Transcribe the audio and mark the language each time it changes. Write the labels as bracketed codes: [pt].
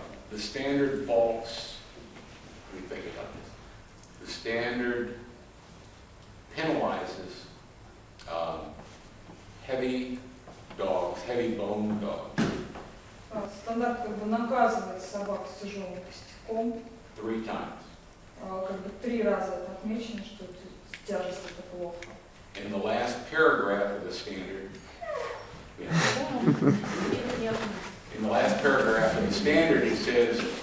[en] The standard faults, let me think about this. The standard penalizes heavy dogs, heavy bone dogs. [ru] Стандарт как бы наказывает собак с тяжелым костяком. [en] 3 times. [ru] Как бы 3 раза это отмечено, что тяжесть это плохо. [en] In the last paragraph of the standard, in the last paragraph of the standard, it says